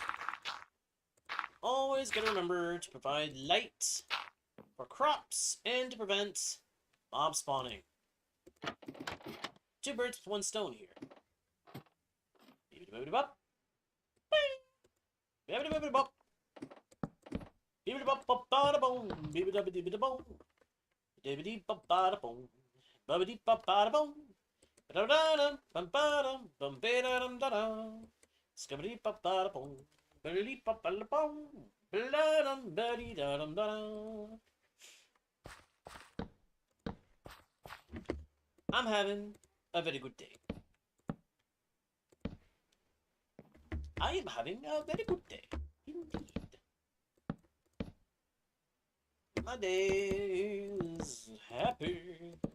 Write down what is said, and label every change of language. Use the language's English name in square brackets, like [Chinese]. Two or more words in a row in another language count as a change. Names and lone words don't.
[English] Always gotta remember to provide light for crops and to prevent mob spawning. 2 birds with 1 stone here. Beep-a-bop. Beep-a-bop. Beep-a-bop-bop-ba-da-boom. Beep-a-dub-a-dib-a-da-boom. Dib-a-dee-bop-ba-da-boom. Bub-a-dee-bop-ba-da-boom. Ba-da-da-dum, bum-ba-dum, bum-ba-da-dum-da-dum. Skibba-dee-bop-ba-da-boom. Ba-da-dee-bop-ba-da-boom. Ba-da-dum, ba-dee-da-dum-da-dum. I'm having a very good day. I am having a very good day, indeed. My day is happy.